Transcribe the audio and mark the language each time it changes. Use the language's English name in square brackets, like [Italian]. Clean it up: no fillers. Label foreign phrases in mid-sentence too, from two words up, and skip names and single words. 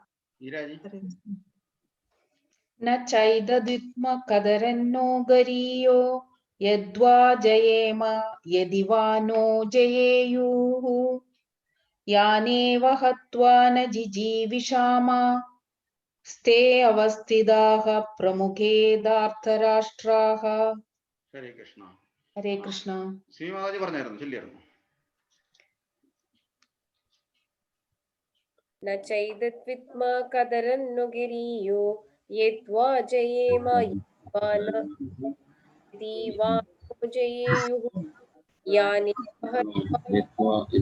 [Sanskrit] न चैतद्विद्म कतरन्नो गरीयो यद्वा जयेम यदि वा नो जयेयुः यानेव हत्वा न जिजीविषाम स्ते अवस्थिताः प्रमुखे धार्तराष्ट्राः. हरे कृष्ण. हरे कृष्ण. [Malayalam] ശ്രീമാതാജി പറഞ്ഞായിരുന്നു, ചൊല്ലിയായിരുന്നു. [Sanskrit] न चैतद्विद्मा कतरन्नो गिरियो यद्वा जयेम यदि वा नो जयेयुः यानेव हत्वा